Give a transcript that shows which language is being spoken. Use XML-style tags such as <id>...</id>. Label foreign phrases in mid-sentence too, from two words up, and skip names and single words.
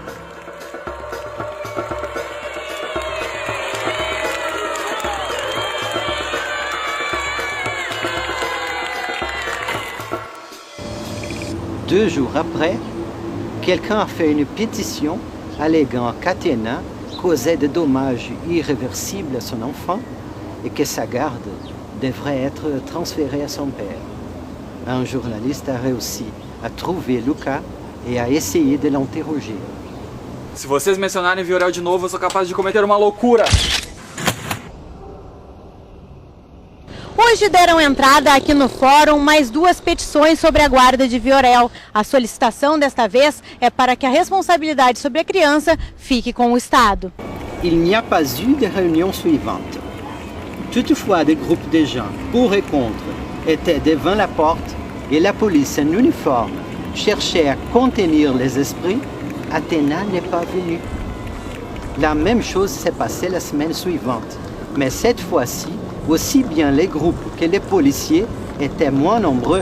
<fr>Deux jours après, quelqu'un a fait une pétition alléguant qu'Athéna causait des dommages irréversibles à son enfant et que sa garde devrait être transférée à son père. Un journaliste a réussi à trouver Lucas et a essayé de l'interroger.</fr> <pt>Se vocês mencionarem Viorel de novo, eu sou capaz de cometer uma loucura. Hoje deram entrada aqui no fórum mais duas petições sobre a guarda de Viorel. A solicitação desta vez é para que a responsabilidade sobre a criança fique com o Estado.</pt> <fr>Il n'y a pas eu de réunion suivante. Toutefois, des groupes de gens, pour et contre, étaient devant la porte et la police en uniforme cherchait à contenir les esprits. Athéna n'est pas venue. La même chose s'est passée la semaine suivante, mais cette fois-ci, aussi bien les groupes que les policiers étaient moins nombreux.</fr>